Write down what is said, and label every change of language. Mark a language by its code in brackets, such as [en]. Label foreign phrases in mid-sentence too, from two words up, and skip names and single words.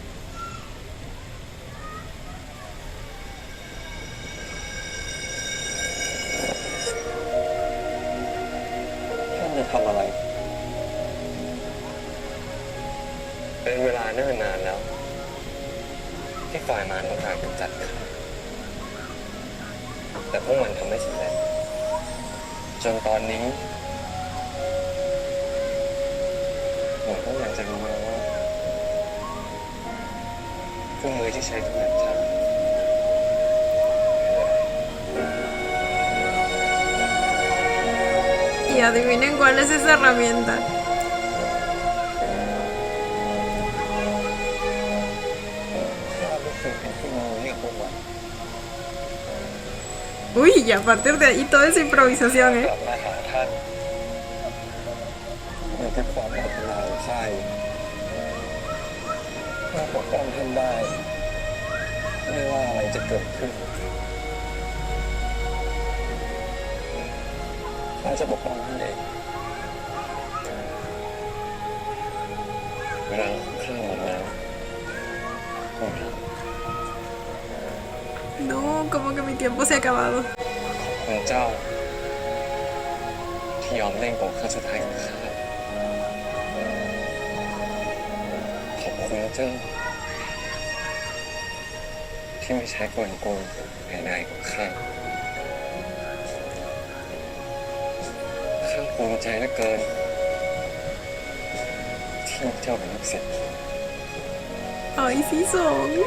[th] ท่านจะทำอะไร เป็นเวลาเนิ่นนานแล้ว ที่ฝ่ายมารต้องการกำจัดข้า แต่พวกมันทำไม่สำเร็จจนตอนนี้หนูก็อยากจะรู้แล้วว่าเครื่องมือที่ใช้กำจัดข้า [es] Y adivinen cuál es esa herramienta. [th] ข้ารู้สึกเป็นเครื่องมือเรียกพวกมัน [es] Uy, y a partir de ahí todo es improvisación, [th] ก [es] ¿eh? [th] ลับมาหาท่านในทุกความปรารถนาของข้าข้าปกป้องท่านได้ ไม่ว่าอะไรจะเกิดขึ้นข้าจะปกป้องท่านเอง เวลาของข้าหมดแล้วพวกเรา [es] No, como que mi tiempo se ha acabado. [th] ขอบคุณเจ้า ที่ยอมเล่นบทครั้งสุดท้ายของข้าขอบคุณเจ้า ที่ไม่ใช้กลโกงแห่งใดของข้าข้าภูมิใจเหลือเกิน ที่มีเจ้าเป็นลูกศิษย์ [es] Ay, sí son.